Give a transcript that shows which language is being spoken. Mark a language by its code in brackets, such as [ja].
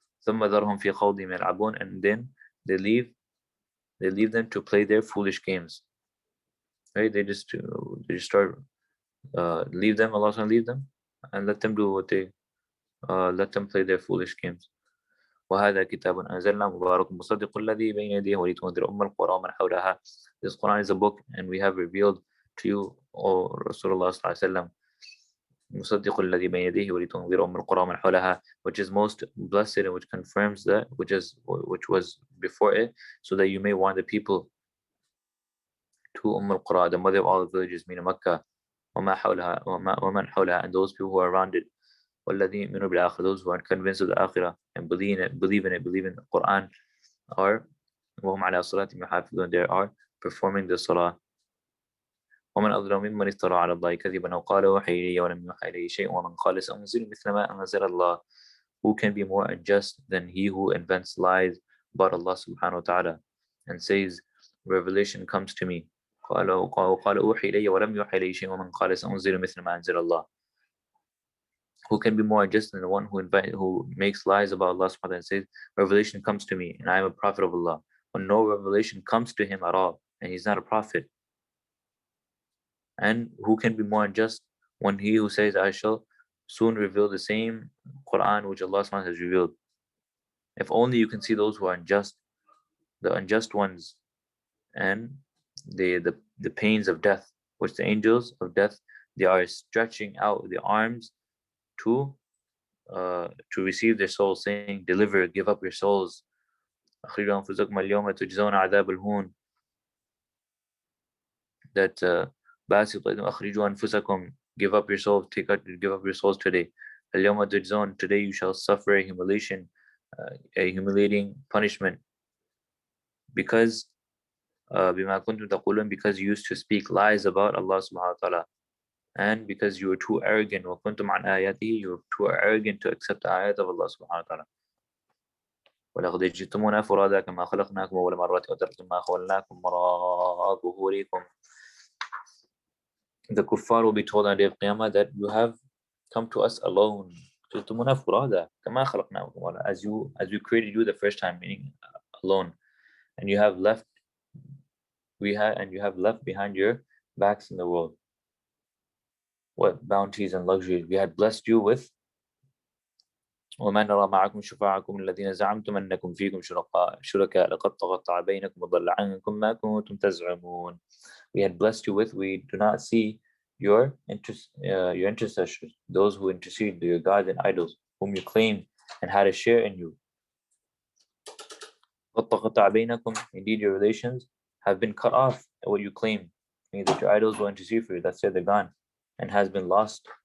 [ar] ثم ذرهم في خوضهم يلعبون, [en] and then they leave them to play their foolish games. Right? They just start leave them, Allah leave them, and let them do what they let them play their foolish games. [ar] وهذا كتاب أنزلنا مبارك مصدق الذي بين يديه ولتنذر أم القرى ومن حولها. [en] This Quran is a book, and we have revealed to you, O Rasulullah sallallahu alaihi wasallam, [ar] مصدق الذي بين يديه ولتنذر أم القرى ومن حولها, [en] which is most blessed and which confirms that which was before it, so that you may warn the people, to al-Qura, the mother of all the villages, meaning Makkah, [ar] وما حولها ومن حولها, [en] and those people who are around it, [ar] والذين يؤمنون بالآخرة, [en] those who are convinced of the Akhirah and believe in the Quran, are [ar] وهم على صلاتهم يحافظون, [en] they are performing the Salah. [ar] ومن أظلم ممن افترى على الله كذبا أو قال أوحي إلي ولم يوحى إليه شيء ومن قال سأنزل مثل ما أنزل الله. [en] Who can be more unjust than he who invents lies about Allah subhanahu wa ta'ala and says, revelation comes to me, [ar] قال أوحي إلي ولم يوحى إليه شيء ومن قال سأنزل مثل ما أنزل الله. [en] Who can be more unjust than the one who makes lies about Allah subhanahu wa ta'ala and says, revelation comes to me and I am a prophet of Allah, when no revelation comes to him at all and he's not a prophet? And who can be more unjust when he who says, I shall soon reveal the same Quran which Allah subhanahu wa ta'ala has revealed? If only you can see those who are unjust, the unjust ones, and the pains of death, which the angels of death They are stretching out the arms to receive their souls, saying, deliver, give up your souls. [ar] أخرجوا أنفسكم اليوم تجزون عذاب الهون. [en] That [ar] أخرجوا أنفسكم, [en] give up your souls, give up your souls today. [ar] اليوم تجزون, [en] today you shall suffer a humiliating punishment, because [ar] بما كنتم تقولون, [en] because you used to speak lies about Allah subhanahu wa ta'ala, and because you were too arrogant. [ar] وكنتم عن آياته, [en] you were too arrogant to accept the ayat of Allah subhanahu wa ta'ala. [ar] ولقد جئتمونا فرادا كما خلقناكم أول مرة وتركتم ما خولناكم وراء ظهوركم. [en] The kuffar will be told on the day of Qiyamah that you have come to us alone. [ar] جئتمونا فرادا كما خلقناكم, [en] as we created you the first time, meaning alone, and you have left behind your backs in the world what bounties and luxuries we had blessed you with. [ar] وما نرى معكم شفاعكم الذين زعمتم أنكم فيكم شركاء لقد تقطع بينكم وضل عنكم ما كنتم تزعمون. [en] We had blessed you with, we do not see your intercessors, those who intercede, your gods and idols, whom you claim and had a share in you. [ar] قد تقطع بينكم, [en] indeed your relations have been cut off at what you claim, meaning that your idols will intercede for you, that's it, they're gone and have been lost.